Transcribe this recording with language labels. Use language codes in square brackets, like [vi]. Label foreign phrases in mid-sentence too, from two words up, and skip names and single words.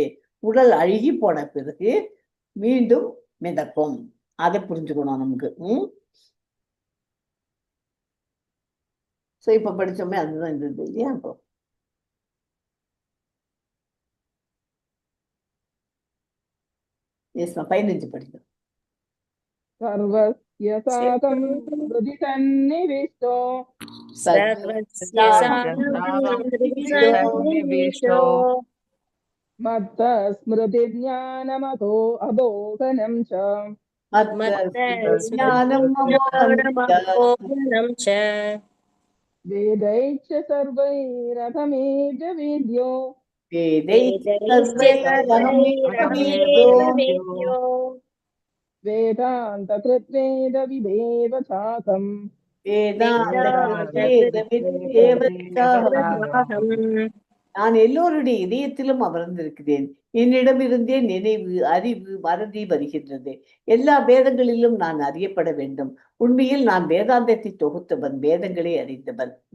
[ta] உடல் அழுகி போன பிறகு மீண்டும் மிதக்கும். அதை புரிஞ்சுக்கணும் நமக்கு. சோ இப்ப படிச்சோமே அதுதான் இருந்தது இல்லையா? இப்போ எஸ்மா 15 படிக்கும். [sa] सर्वस्य साकं हृदि सन्निविष्टो सर्वस्य सन्निविष्टो मत्तः स्मृतिज्ञानमतो अबोधनं च ज्ञानमबोधनं च वेदैश्च सर्वैरहमेव वेद्यो वेदैश्च वेदान्तकृत्वेदविदेव चाकम् [ta] நான் எல்லோருடைய இதயத்திலும் அமர்ந்திருக்கிறேன். என்னிடமிருந்தே நினைவு, அறிவு, மறதி வருகின்றது. எல்லா வேதங்களிலும் நான் அறியப்பட வேண்டும். உண்மையில் நான் வேதாந்தத்தை தொகுத்தவன், வேதங்களை அறிந்தவன்.